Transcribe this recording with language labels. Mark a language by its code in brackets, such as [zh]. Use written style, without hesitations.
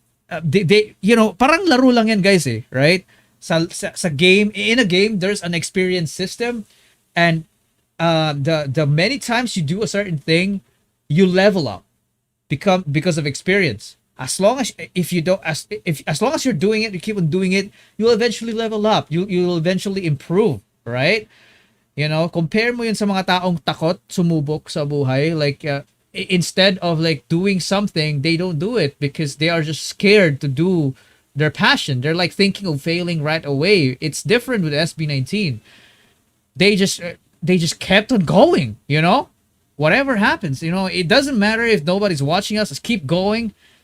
[en] They [tl] parang laro lang yan, [en] guys, right? Sa game, in a game, there's an experience system, and the many times you do a certain thing, you level up because of experience. As long as as long as you're doing it, you keep on doing it, you'll eventually level up. You'll eventually improve, right? [tl] Compare mo yun sa mga taong takot sumubok sa buhay. [en] Like instead of like doing something, they don't do it because they are just scared to do their passion. They're like thinking of failing right away. It's different with SB19. They just kept on going. Whatever happens, it doesn't matter if nobody's watching us. Just keep going.